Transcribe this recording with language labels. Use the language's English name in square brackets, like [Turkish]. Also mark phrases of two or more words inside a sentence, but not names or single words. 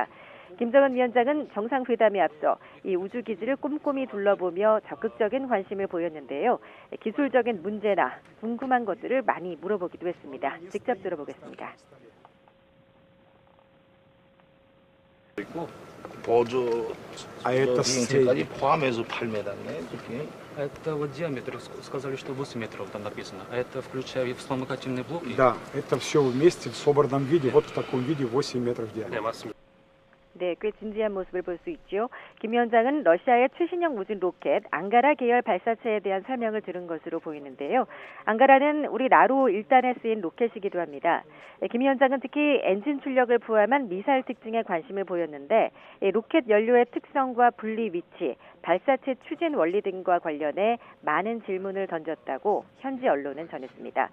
[Korean] 김정은 위원장은 정상회담에 앞서 이 우주기지를 꼼꼼히 둘러보며 적극적인 관심을 보였는데요. 기술적인 문제나 궁금한 것들을 많이 물어보기도 했습니다. 직접 들어보겠습니다. 보조 비행체까지 포함해서 8m네. [Russian] Это вот диаметр, сказали, что 8 метров там написано. А это включая вспомогательный блок? Да, это все вместе в собранном виде, вот в таком виде 8 метров диаметра. [Korean] 네, 꽤 진지한 모습을 볼 수 있죠. 김 위원장은 러시아의 최신형 무진 로켓 앙가라 계열 발사체에 대한 설명을 들은 것으로 보이는데요. 앙가라는 우리 나로 1단에 쓰인 로켓이기도 합니다. 김 위원장은 특히 엔진 출력을 포함한 미사일 특징에 관심을 보였는데 로켓 연료의 특성과 분리 위치, 발사체 추진 원리 등과 관련해 많은 질문을 던졌다고 현지 언론은 전했습니다.